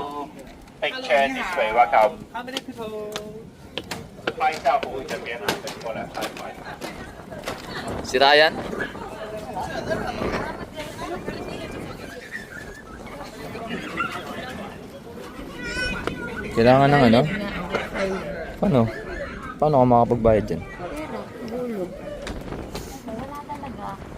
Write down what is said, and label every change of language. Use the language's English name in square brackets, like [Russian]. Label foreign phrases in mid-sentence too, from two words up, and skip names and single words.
[English] Picture this way, welcome. How many people? [Chinese] 拍照服务这边啊，等过来拍拍。 [Filipino] Si Ryan? Kailangan ng ano? Paano? Paano ka makapagbayad dyan? Pera, gulog. Wala talaga.